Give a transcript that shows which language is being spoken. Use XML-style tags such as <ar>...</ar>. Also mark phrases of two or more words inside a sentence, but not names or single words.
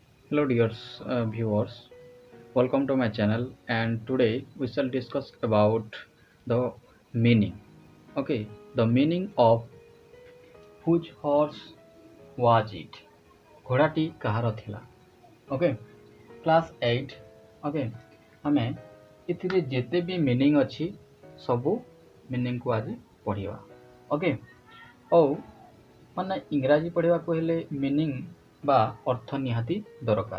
<en>Hello dear viewers, welcome to my channel, and today we shall discuss about the meaning. Okay, the meaning of whose horse was it?</en> <or>ଘୋଡ଼ାଟି କାହାର ଥିଲା?</or> <en>Okay, class 8.</en> <or>Okay, ଆମେ ଏଥିରେ ଯେତେ ବି ମିନିଂ ଅଛି ସବୁ ମିନିଂକୁ ଆଜି ପଢ଼ିବା. Okay, ଆଉ ମାନେ ଇଂରାଜୀ ପଢ଼ିବାକୁ ହେଲେ ମିନିଂ ବା ଅର୍ଥ ନିହାତି ଦରକାର.</or>